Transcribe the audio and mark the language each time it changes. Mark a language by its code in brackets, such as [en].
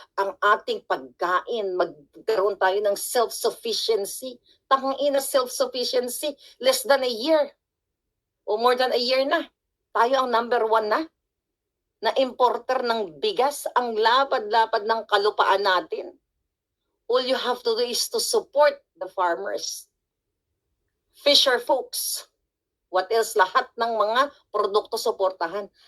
[tl] ang ating pagkain, magkaroon tayo ng self-sufficiency. [en] Tangina self-sufficiency, less than a year o more than a year na. [tl] Tayo ang number 1 na importer ng bigas, ang lapad-lapad ng kalupaan natin. [en] All you have to do is to support the farmers. Fisher folks. What else? [tl] Lahat ng mga produkto suportahan.